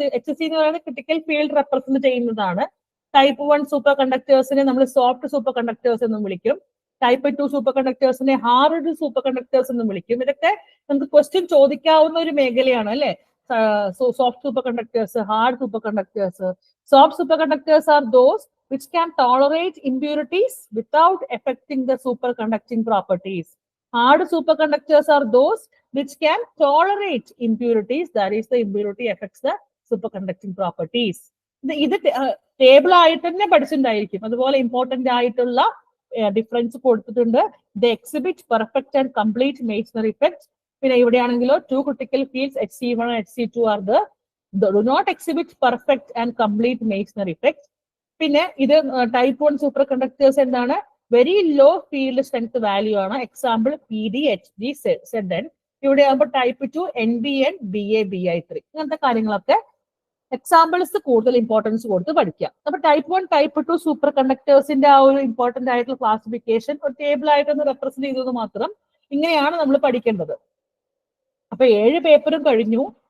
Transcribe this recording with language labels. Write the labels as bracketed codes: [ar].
[ml] HC എന്ന് പറയുന്നത് critical field represent ചെയ്യുന്നതാണ്. ടൈപ്പ് 1 സൂപ്പർ കണ്ടക്ടേഴ്സിനെ നമ്മൾ സോഫ്റ്റ് സൂപ്പർ കണ്ടക്ടേഴ്സ് എന്നും വിളിക്കും. Type 2 super കണ്ടക്ടേഴ്സിനെ hard super conductors എന്നും വിളിക്കും. ഇതൊക്കെ നമുക്ക് ക്വസ്റ്റ്യൻ ചോദിക്കാവുന്ന ഒരു മേഖലയാണ്, അല്ലെ? Soft super conductors, hard super conductors. [en] Soft superconductors are those which can tolerate impurities without affecting the superconducting properties. Hard superconductors are those which can tolerate impurities, that is the impurity affects the superconducting properties. [ml] ഇത് table ആയിട്ട് തന്നെ പഠിച്ചിട്ടുണ്ടായിരിക്കും. അതുപോലെ important ആയിട്ടുള്ള difference കൊടുത്തിട്ടുണ്ട്. [en] The exhibit perfect and complete Meissner effect. [ml] പിന്നെ ഇവിടെയാണെങ്കിലോ [en] 2 critical fields HC1 and HC2 are the do not exhibit perfect and complete Meissner effect. [ml] പിന്നെ ഇത് type 1 super conductors എന്താണ്? [en] Very low field strength value ആണ്. Example PD, HD, ZN. [ml] ഇവിടെ ആകുമ്പോൾ type 2 NBN, BA, BI3 ഇങ്ങനത്തെ കാര്യങ്ങളൊക്കെ examples കൂടുതൽ importance കൊടുത്ത് പഠിക്കാം. അപ്പൊ ടൈപ്പ് 1 ടൈപ്പ് 2 സൂപ്പർ കണ്ടക്ടേഴ്സിന്റെ ആ ഒരു ഇമ്പോർട്ടന്റ് ആയിട്ടുള്ള ക്ലാസിഫിക്കേഷൻ ഒരു ടേബിൾ ആയിട്ടൊന്ന് റെപ്രസെന്റ് ചെയ്തത് മാത്രം. ഇങ്ങനെയാണ് നമ്മൾ പഠിക്കേണ്ടത്. അപ്പൊ 7 പേപ്പറും കഴിഞ്ഞു.